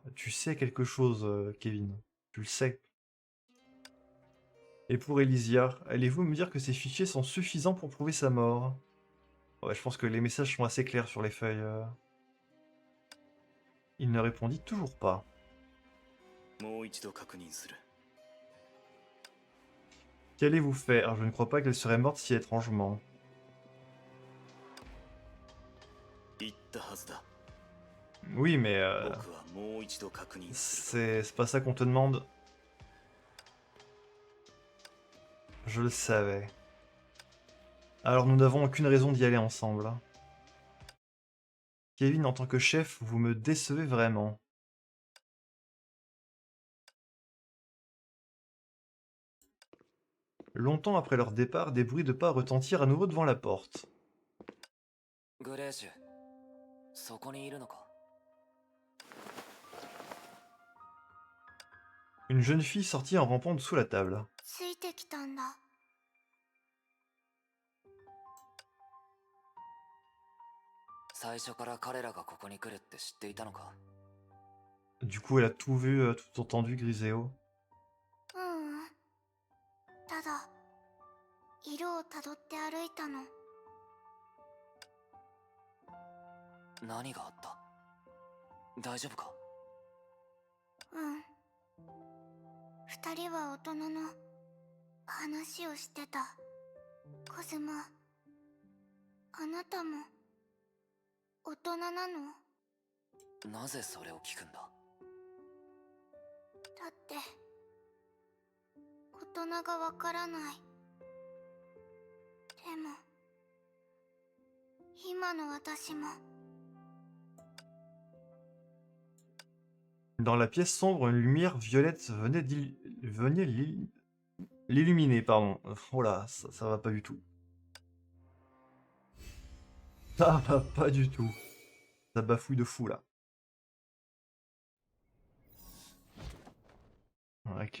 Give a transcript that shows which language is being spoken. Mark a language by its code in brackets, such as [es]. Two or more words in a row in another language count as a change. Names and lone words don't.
[fr] Tu sais quelque chose, Kevin. Tu le sais. Et pour Elysia, allez-vous me dire que ces fichiers sont suffisants pour prouver sa mort? Ouais, je pense que les messages sont assez clairs sur les feuilles. Il ne répondit toujours pas. [ja] もう一度確認する。 [fr] Qu'allez-vous faire? Je ne crois pas qu'elle serait morte si étrangement. [ja] 言ったはずだ。 [fr] Oui, mais [ja] 僕はもう一度確認する。 [fr] c'est pas ça qu'on te demande. Je le savais. Alors nous n'avons aucune raison d'y aller ensemble. Kevin, en tant que chef, vous me décevez vraiment. Longtemps après leur départ, des bruits de pas retentirent à nouveau devant la porte. [ja] グレーシュ、そこにいるのか？ [fr] Une jeune fille sortit en rampant dessous la table. [ja] ついてきたんだ。最初から彼らがここに来るって知っていたのか？ [fr] Du coup, elle a tout vu, tout entendu, Griseo. [ja] ううん。ただ、色をたどって歩いたの。何があった？大丈夫か？うん。二人は大人の話をしてた。コズマ、あなたも大人なの？なぜそれを聞くんだ？だって大人がわからない。でも今の私も。 [fr] Dans la pièce sombre, une lumière violette venait l'illuminer, pardon. Oh là, ça va pas du tout. Ça va pas du tout. Ça bafouille de fou là. Ok.